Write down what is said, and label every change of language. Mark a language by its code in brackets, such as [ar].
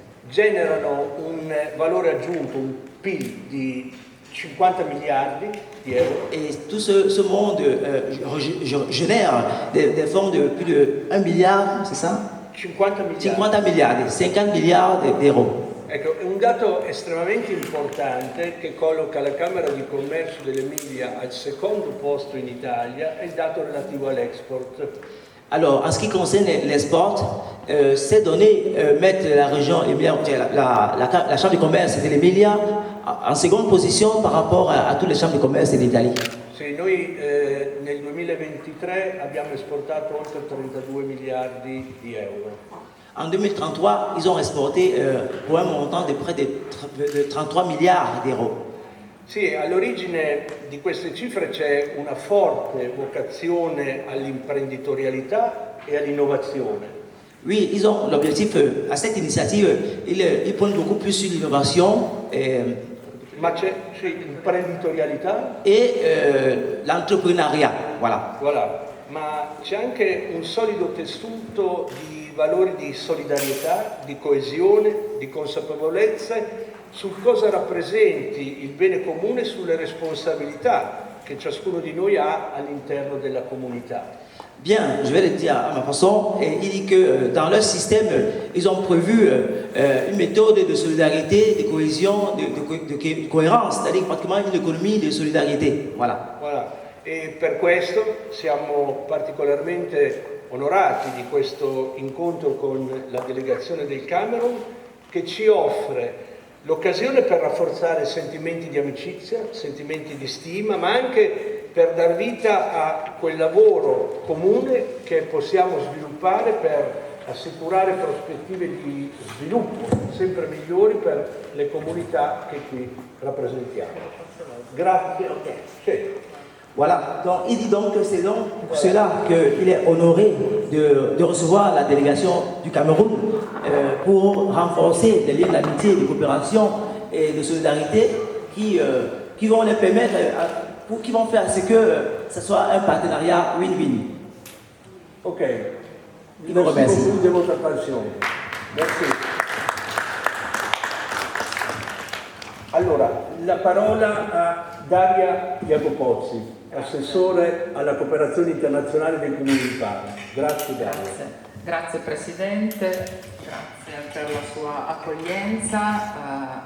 [it] Generano un valore aggiunto, un PIL di 50 miliardi di euro. [fr] Et tout ce monde génère des fonds de plus de 1 milliard, c'est ça? [it] 50 miliardi, 50 miliardi d'euro. Ecco, è un dato estremamente importante che colloca la Camera di Commercio dell'Emilia al secondo posto in Italia, è il dato relativo all'export. [fr] Alors, en ce qui concerne l'export, ces données mettent la région Emilia, la Chambre de commerce de l'Emilia en seconde position par rapport à toutes les chambres de commerce d'Italie. [it] Sì, noi nel 2023 abbiamo esportato oltre 32 miliardi di euro. [fr] En 2033, ils ont exporté pour un montant de près de 33 milliards d'euros. [it] Sì, all'origine di queste cifre c'è una forte vocazione all'imprenditorialità e all'innovazione. [fr] Oui, ils ont l'objectif, à cette initiative, ils prennent beaucoup plus sur l'innovation. [it] Ma c'è l'imprenditorialità? [fr] Et l'entrepreneuriat, voilà. Voilà. [it] Ma c'è anche un solido tessuto di valori di solidarietà, di coesione, di consapevolezza su cosa rappresenti il bene comune e sulle responsabilità che ciascuno di noi ha all'interno della comunità. [fr] Bien, je vais le dire à ma façon. Et il dit que dans leur système, ils ont prévu une méthode de solidarité, de cohésion, de cohérence, c'est-à-dire pratiquement une économie de solidarité. Voilà. Voilà. [it] E per questo siamo particolarmente onorati di questo incontro con la delegazione del Camerun, che ci offre l'occasione per rafforzare sentimenti di amicizia, sentimenti di stima, ma anche per dar vita a quel lavoro comune che possiamo sviluppare per assicurare prospettive di sviluppo sempre migliori per le comunità che qui rappresentiamo. Grazie. Sì. [fr] Voilà, donc il dit donc que c'est donc pour cela qu'il est honoré de recevoir la délégation du Cameroun pour renforcer les liens d'amitié, de coopération et de solidarité qui vont les permettre, qui vont faire ce que ce soit un partenariat win-win. Ok, Je vous remercie. Merci beaucoup de votre attention. Merci. [it] Allora, la parola a Daria Jacopozzi, assessore alla cooperazione internazionale dei Comuni di Parma. Grazie Daria. Grazie Presidente, grazie per la sua accoglienza.